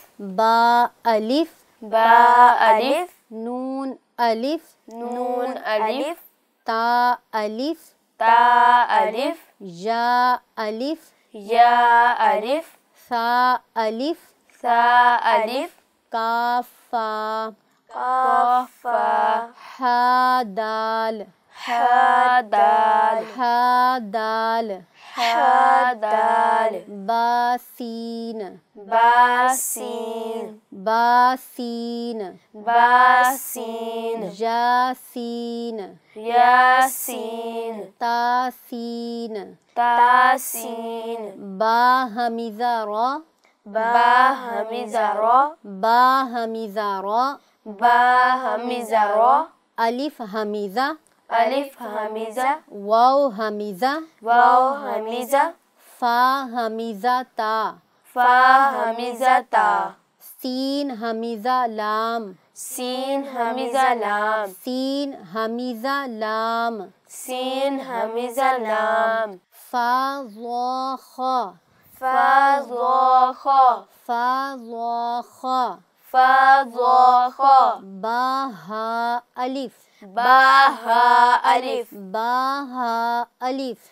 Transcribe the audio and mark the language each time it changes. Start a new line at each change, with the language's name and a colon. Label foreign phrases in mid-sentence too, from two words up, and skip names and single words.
Arabic: با ألف با ألف نون ألف نون ألف تا ألف تا ألف يا ألف يا ألف ثا ألف ثا ألف काफा काफा حا دال حا دال حا دال حا دال बासीन बासीन बासीन बासीन यासीन यासीन तासीन तासीन با همزة را با همزة را با همزة را با همزة را ألف همزة ألف همزة واو همزة واو همزة فا همزة تا فا همزة تا سين همزة لام سين همزة لام سين همزة لام سين همزة لام فا ظا خا فا ظا خا فا ظا خا فا ظا خا با حا ألف با حا ألف با حا ألف